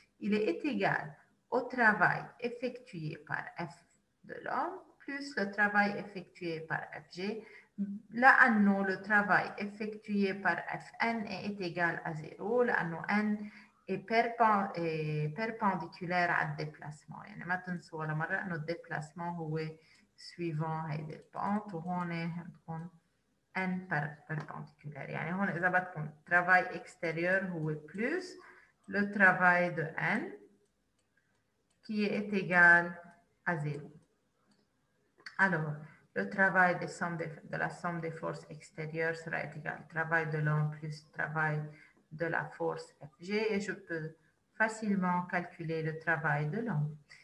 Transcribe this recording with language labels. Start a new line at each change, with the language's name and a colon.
French: Il est égal au travail effectué par F de l'homme plus le travail effectué par Fg.
Arabic: لأنه
French: le travail effectué par Fn est égal à 0 لأنه n est perpendiculaire à الديبلاسمون.
Arabic: يعني ما تنسوا ولا مرة إنه الديبلاسمون هو
French: suivant
Arabic: هيدي البونت وهون عندكم
French: n perpendiculaire.
Arabic: يعني هون إذا بدكم
French: travail extérieur
Arabic: هو
French: plus le travail de n qui est égal à 0. Alors, le travail de la somme des forces extérieures sera égal au travail de l'homme plus travail de la force Fg et je peux facilement calculer le travail de l'homme.